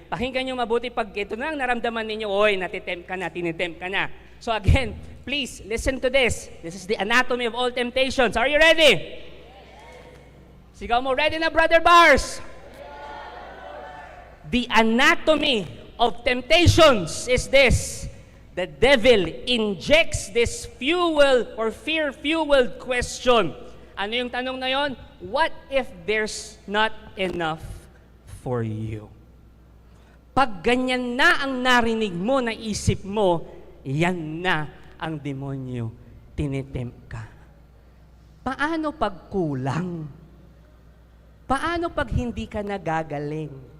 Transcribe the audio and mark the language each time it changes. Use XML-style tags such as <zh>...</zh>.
<tl>Pakinggan niyo mabuti pag ito na ang naramdaman ninyo, oy, natitempt ka na, tinitempt ka na.</tl> <en>So again, please, listen to this. This is the anatomy of all temptations. Are you ready?</en> <tl>Sigaw mo, ready na, Brother Bars?</tl> <en>The anatomy of temptations is this. The devil injects this fuel or fear-fueled question.</en> <tl>Ano yung tanong na yon?</tl> <en>What if there's not enough for you?</en> <tl>Pag ganyan na ang narinig mo, naisip mo, yan na ang demonyo, tinitempt ka. Paano pag kulang? Paano pag hindi ka nagagaling?</tl>